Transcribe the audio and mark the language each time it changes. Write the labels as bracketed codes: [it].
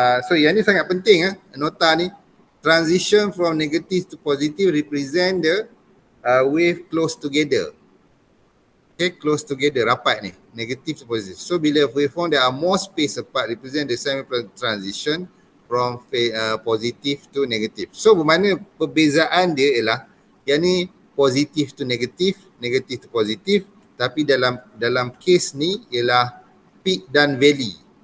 [ms] So yang ni sangat penting nota ni. [en] Transition from negative to positive represent the wave close together. Okay, close together, [ms] rapat ni, [en] negative to positive. So bila waveform that are more spaced apart represent the sine wave transition from positive to negative. [ms] So bermakna perbezaan dia ialah yang ni positif to negatif, negatif to positif, tapi dalam case ni ialah peak dan valley.